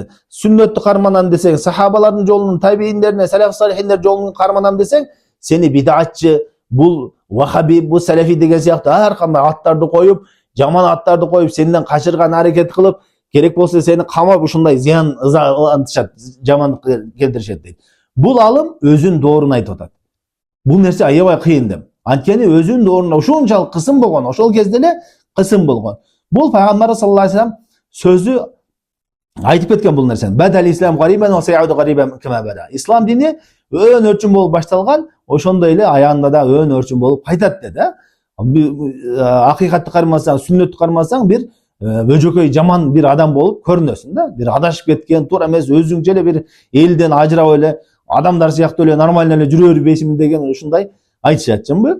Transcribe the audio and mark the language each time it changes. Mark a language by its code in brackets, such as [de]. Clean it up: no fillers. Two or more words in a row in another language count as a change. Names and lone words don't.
[ky] Сүннөттү карманам десең, сахабалардын жолунун, табииндердин, салаф салихиндер жолунун карманам десең, сени бидатчы, бул вахаби, бул салафи деген сыяктуу ар кандай аттарды коюп, жаман аттарды коюп, сенден качырган аракет кылып, керек болсо сени камап ушундай зыян ызантышат, жамандык келтиришет дейт. Бул алым өзүнүн доорун айтып атат. Бул нерсе аябай кыйын деп. Анткени өзүнүн дооруна ушунчалык кысым болгон, ошол кезде эле кысым болгон. Бул пайгамбар [ar] صلى الله عليه وسلم [ky] сөзү айтып кеткен бул нерсени. [ar] بدأ الإسلام غريبا وسيعود غريبا كما بدأ. [ky] Ислам дини өн өрчүн болуп башталган, ошондой эле аягында да өн өрчүн болуп кайтат деди. Акыйкатты кармасаң, сүннөттү кармасаң, бир бөжөкөй жаман бир адам болуп көрүнөсүң да. Бир адашып кеткен, туура эмес, өзүңчө эле бир элден ажырап эле, адамдар сыяктуу эле нормально эле жүрө бербейсиңби деген ушундай айтышатчымбы.